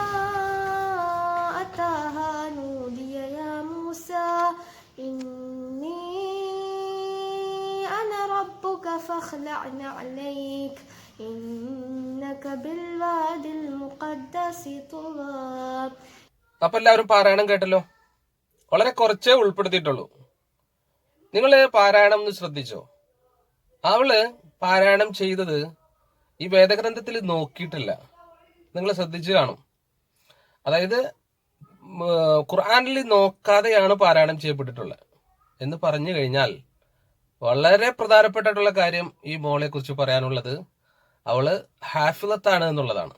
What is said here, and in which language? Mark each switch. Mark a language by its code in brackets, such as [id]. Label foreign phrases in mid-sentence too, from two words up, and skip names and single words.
[ar] أتاها نودي يا موسى إني أنا ربك فاخلع نعليك إنك بالواد المقدس طوى. [ml] അപ്പൊ എല്ലാവരും പാരായണം കേട്ടല്ലോ. വളരെ കുറച്ചേ ഉൾപ്പെടുത്തിയിട്ടുള്ളൂ. നിങ്ങൾ പാരായണം ഒന്ന് ശ്രദ്ധിച്ചോ? അവള് പാരായണം ചെയ്തത് ഈ വേദഗ്രന്ഥത്തിൽ നോക്കിയിട്ടില്ല. നിങ്ങൾ ശ്രദ്ധിച്ചു കാണും. അതായത് ഖുർആനിൽ നോക്കാതെയാണ് പാരായണം ചെയ്യപ്പെട്ടിട്ടുള്ളത് എന്ന് പറഞ്ഞു കഴിഞ്ഞാൽ വളരെ പ്രധാനപ്പെട്ടിട്ടുള്ള കാര്യം ഈ മോളെ കുറിച്ച് പറയാനുള്ളത് അവള് ഹാഫിളത്താണ് എന്നുള്ളതാണ്.